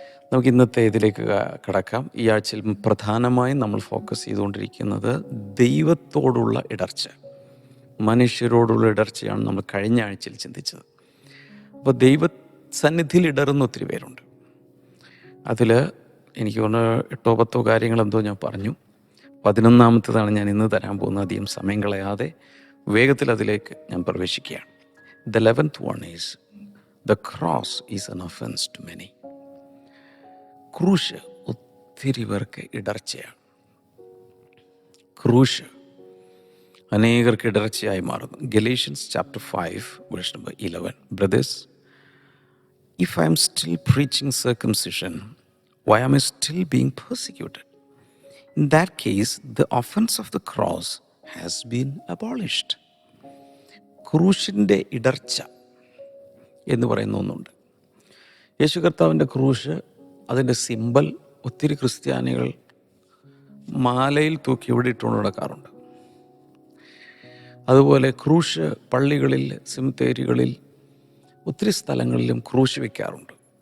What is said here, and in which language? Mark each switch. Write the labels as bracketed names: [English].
[Malayalam] നമുക്ക് ഇന്നത്തെ ഇതിലേക്ക് കടക്കാം. ഈ ആഴ്ചയിൽ പ്രധാനമായും നമ്മൾ ഫോക്കസ് ചെയ്തുകൊണ്ടിരിക്കുന്നത് ദൈവത്തോടുള്ള ഇടർച്ച, മനുഷ്യരോടുള്ള ഇടർച്ചയാണ് നമ്മൾ കഴിഞ്ഞ ആഴ്ചയിൽ ചിന്തിച്ചത്. അപ്പോൾ ദൈവസന്നിധിയിൽ ഇടറുന്ന ഒത്തിരി പേരുണ്ട്. അതിൽ എനിക്ക് തോന്നുന്നു 8 10 കാര്യങ്ങളെന്തോ ഞാൻ പറഞ്ഞു. 11ാമത്തേതാണ് ഞാൻ ഇന്ന് തരാൻ പോകുന്നത്. അധികം സമയം കളയാതെ വേഗത്തിൽ അതിലേക്ക് ഞാൻ പ്രവേശിക്കുകയാണ്. [English] The 11th one is the cross is an offense to many. [Malayalam] ക്രൂശ് ഒത്തിരി പേർക്ക് ഇടർച്ചയാണ്. ക്രൂശ് അനേകർക്ക് ഇടർച്ചയായി മാറുന്നു. [English] Galatians chapter 5 verse number 11. Brothers, if I am still preaching circumcision, why am I still being persecuted? In that case, the offense of the cross has been abolished. [Malayalam] ക്രൂശിൻ്റെ ഇടർച്ച എന്ന് പറയുന്ന ഒന്നുണ്ട്. യേശു കർത്താവിൻ്റെ ക്രൂശ്, അതിൻ്റെ സിമ്പൽ ഒത്തിരി ക്രിസ്ത്യാനികൾ മാലയിൽ തൂക്കി ഇവിടെ ഇട്ടുകൊണ്ട് നടക്കാറുണ്ട്. അതുപോലെ ക്രൂശ് പള്ളികളിൽ, സെമിത്തേരികളിൽ, ഒത്തിരി സ്ഥലങ്ങളിലും ക്രൂശ് വയ്ക്കാറുണ്ട്.